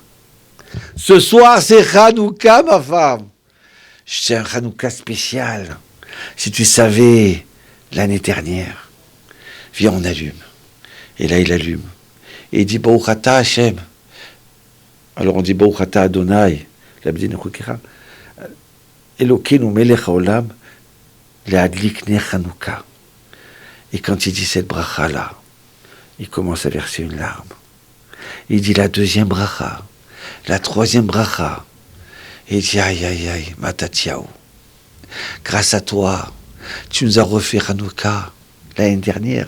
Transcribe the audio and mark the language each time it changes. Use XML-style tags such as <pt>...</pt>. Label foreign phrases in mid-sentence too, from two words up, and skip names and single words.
<fr>Ce soir c'est Hanouka, ma femme. C'est un Hanouka spécial. Si tu savais, l'année dernière, viens on allume. Et là il allume. Et il dit</fr> <he>ברוך אתה השם.</he> <fr>Alors on dit</fr> <he>ברוך אתה אדוני, לאבדין חוקירה, אלוהינו מלך העולם, להדליק נר חנוכה.</he> <fr>Et quand il dit cette bracha là, il commence à verser une larme. Il dit la deuxième bracha, la troisième bracha. Et il dit aïe aïe aïe, Matatiaou. Grâce à toi, tu nous as refait Hanouka l'année dernière.</fr>